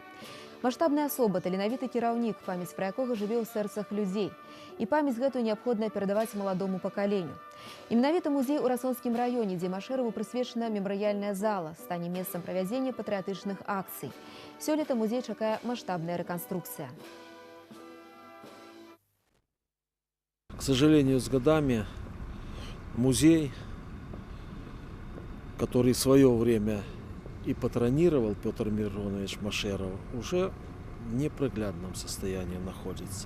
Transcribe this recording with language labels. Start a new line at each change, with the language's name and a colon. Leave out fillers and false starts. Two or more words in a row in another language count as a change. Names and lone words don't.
Belarusian: Маштабная асоба, таленавіты кіраўнік, памяць пра якога жыве ў сэрцах людзей. І памяць гэтую неабходна перадаваць маладому пакаленню. І менавіта музей у Расонскім раёне, дзе Машэраву прысвечана мемарыяльная зала, стане месцам правядзення патрыятычных акцый. Сёлета музей чакае маштабная рэканструкцыя.
Russian: К сожалению, с годами музей, который в свое время и патронировал Петр Миронович Машэров, уже в неприглядном состоянии находится.